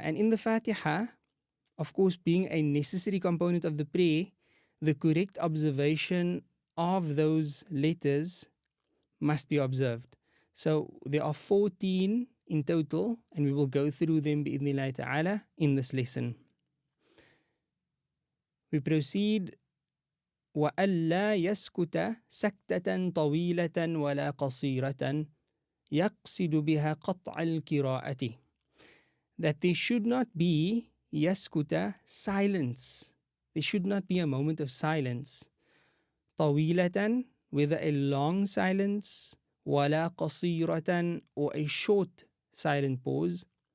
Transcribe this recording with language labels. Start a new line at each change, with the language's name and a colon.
English: And in the Fatiha, of course, being a necessary component of the prayer, the correct observation of those letters must be observed. So there are 14 in total, and we will go through them bi'idhnillahi ta'ala in this lesson. We proceed
Arabic: وألا يسكت سكتة طويلة ولا قصيرة يقصد بها قطع القراءة.
English: That there should not be
Arabic: يسكت
English: silence. There should not be a moment of silence.
Arabic: طويلة,
English: whether a long silence,
Arabic: ولا قصيرة,
English: or a short silent pause.